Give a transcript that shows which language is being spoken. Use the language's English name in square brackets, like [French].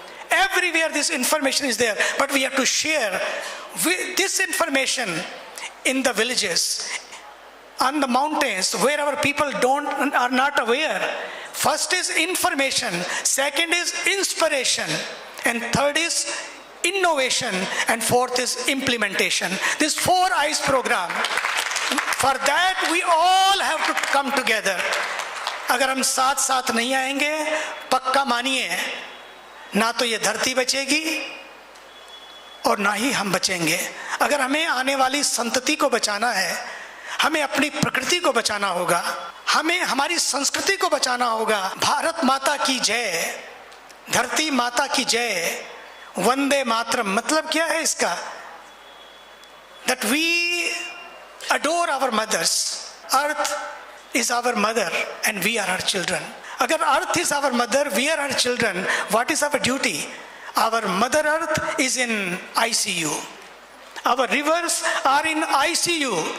[English] Everywhere this information is there, but we have to share this information in the villages, on the mountains, where our people are not aware. First is information, second is inspiration, and third is innovation, and fourth is implementation. This 4 I's program, for that we all have to come together. [Hindi] अगर हम साथ साथ नहीं आएंगे, पक्का मानिए, ना तो ये धरती बचेगी और ना ही हम बचेंगे। अगर हमें आने वाली संतति को बचाना है, हमें अपनी प्रकृति को बचाना होगा, हमें हमारी संस्कृति को बचाना होगा। भारत माता की जय, धरती माता की जय, वंदे मातरम। मतलब क्या है इसका? [English] That we adore our mothers. Earth is our mother and we are her children. अगर earth is our mother, we are her children, what is our duty? Our mother earth is in ICU. Our rivers are in ICU.